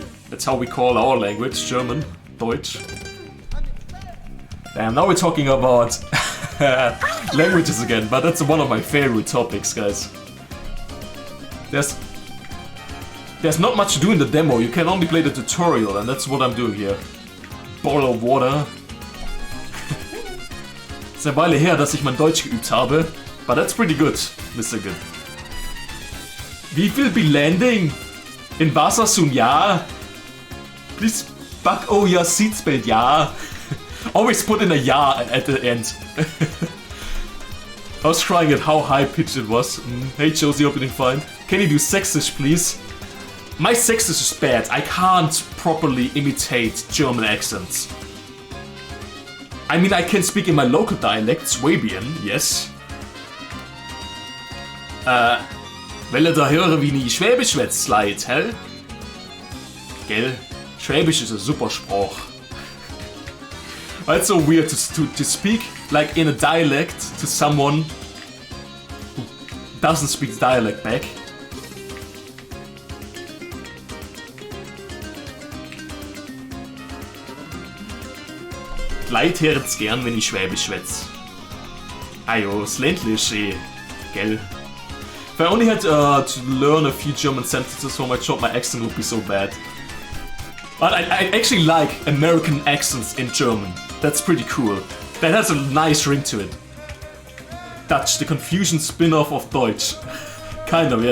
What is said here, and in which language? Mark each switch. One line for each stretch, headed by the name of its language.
English: That's how we call our language, German, Deutsch. Damn, now we're talking about languages again, but that's one of my favorite topics, guys. There's not much to do in the demo, you can only play the tutorial, and that's what I'm doing here. Bottle of water. It's
German: eine Weile her, dass ich mein Deutsch geübt habe,
English: but that's pretty good, Mr. Good. We will be landing in
German: Wasser
English: soon, ja. Please back all your seatbelt, ja. Always put in a ja at the end. I was crying at how high pitched it was. Hey Josie, hope you're doing fine. Can you do Sächsisch, please? My Sächsisch is bad. I can't properly imitate German accents. I mean, I can speak in my local dialect, Swabian, yes.
German: Will da hören, wie ich Schwäbisch schwätzt, Leid, hä? Gell? Schwäbisch ist ein super Spruch.
English: It's so weird to speak like in a dialect to someone who doesn't speak the dialect back.
German: Leid hört's gern, wenn ich Schwäbisch schwätz. Ajo, das Ländliche, gell?
English: If I only had to learn a few German sentences for my job, my accent would be so bad. But I actually like American accents in German. That's pretty cool. That has a nice ring to it. Dutch, the Confucian spin-off of Deutsch. Kind of, yeah.